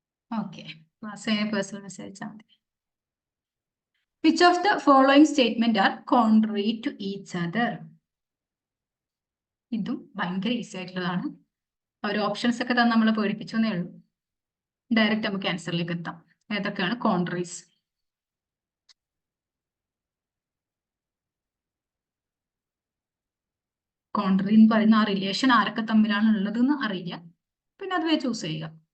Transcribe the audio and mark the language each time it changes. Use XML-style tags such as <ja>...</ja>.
<ml>Okay, class personal message അയച്ചാൽ മതി.</ml> <en>Which of the following statement are contrary to each other?</en> <ml>ഇതും ഭയങ്കര easy ആയിട്ടുള്ളതാണ്. ഒരു ഓപ്ഷൻസ് ഒക്കെ തന്നെ നമ്മളെ പേടിപ്പിച്ചെന്നേ ഉള്ളൂ. ഡയറക്റ്റ് നമുക്ക് ആൻസറിലേക്ക് എത്താം. ഏതൊക്കെയാണ് കോൺട്രീസ്? കോൺട്രി എന്ന് പറയുന്ന ആ റിലേഷൻ ആരൊക്കെ തമ്മിലാണ് ഉള്ളതെന്ന് അറിയില്ല, പിന്നെ അത് ചൂസ് ചെയ്യുക.</ml>